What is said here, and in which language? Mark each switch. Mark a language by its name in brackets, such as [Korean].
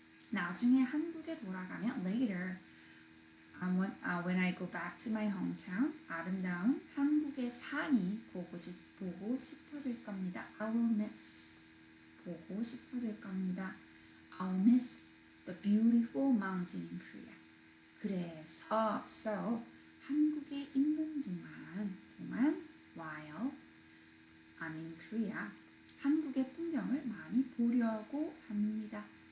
[Korean] 나중에 한국에 돌아가면 [English] later, when I go back to my hometown, [Korean] 아름다운 한국의 산이 보고 싶어질 겁니다. [English] I will miss. [Korean] 보고 싶어질 겁니다. [English] I'll miss the beautiful mountain in Korea. [Korean] 그래서, so, 한국에 있는 동안, [English] while I'm in Korea, [Korean] 한국의 풍경을 많이 보려고 합니다.